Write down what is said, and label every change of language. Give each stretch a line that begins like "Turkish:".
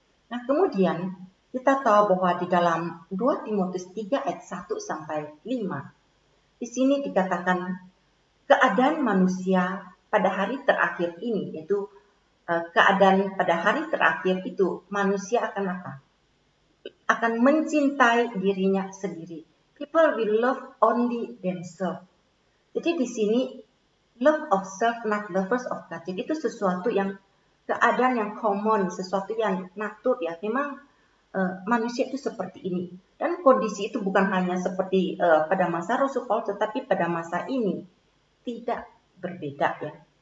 Indonesian: Nah, kemudian kita tahu bahwa di dalam 2 Timotius 3 ayat 1 sampai 5, di sini dikatakan keadaan manusia pada hari terakhir ini, yaitu keadaan pada hari terakhir itu manusia akan apa? Akan mencintai dirinya sendiri.
English: People will love only themselves.
Indonesian: Jadi di sini
English: love of self, not lovers of God.
Indonesian: Jadi itu sesuatu yang keadaan yang common, sesuatu yang natur ya. Memang manusia itu seperti ini. Dan kondisi itu bukan hanya seperti pada masa Rasul Paulus, tetapi pada masa ini tidak berbeda ya.